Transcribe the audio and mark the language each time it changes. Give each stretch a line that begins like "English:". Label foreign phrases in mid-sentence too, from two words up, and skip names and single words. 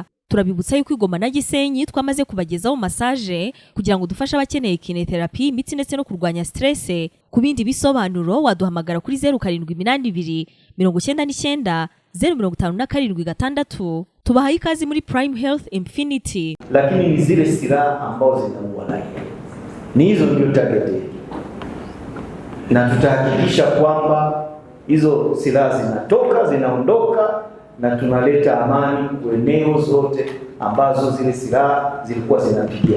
Kinyarwanda: Turabibutsa yuko Goma na Gisenyi twamaze kubagezaho massage kugira ngo dufashe abakeneye kinetherapy, imitsi ndetse no kurwanya stress. Ku bindi bisobanuro waduhamagara kuri 0782 99 057 Tubahaye ikaze muri Prime Health Infinity.
Swahili: Lakini ni zile silaha ambazo zinaua raia, ni hizo ndio target, na tutahakikisha kwamba hizo silaha zinaondoka na tunaleta amani kwa eneo zote ambazo zile silaha zilikuwa zinapigia.